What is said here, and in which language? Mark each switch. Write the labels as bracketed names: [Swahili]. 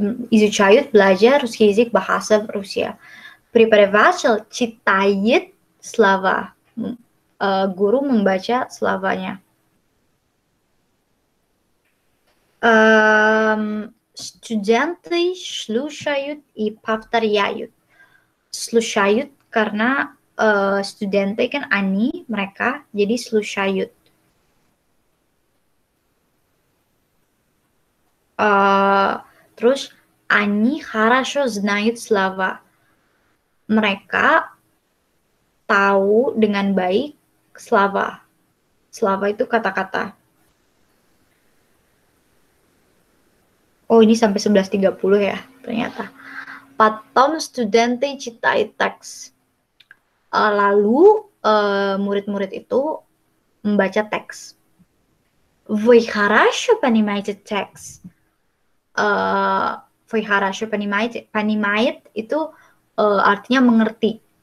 [Russian] Изучают, [Indonesian] belajar [Russian] русский язык, [Indonesian] bahasa Rusia. [Russian] Преподаватель читает слова. [Indonesian] Guru membaca словanya. [Russian] Студенты слушают и повторяют. [Indonesian] Слушают karena студенты kan они, mereka, jadi слушают. Terus [Russian] они хорошо знают слова. [Indonesian] Mereka tahu dengan baik [Russian] слова. [Indonesian] Слова itu kata-kata. Oh, ini sampai 11.30 ya, ternyata. [Russian] Потом студенты читают текст. [Indonesian] Lalu murid-murid itu membaca teks. [Russian] Вы хорошо понимаете текст? Вы хорошо понимаете? [Indonesian] Понимает itu artinya mengerti.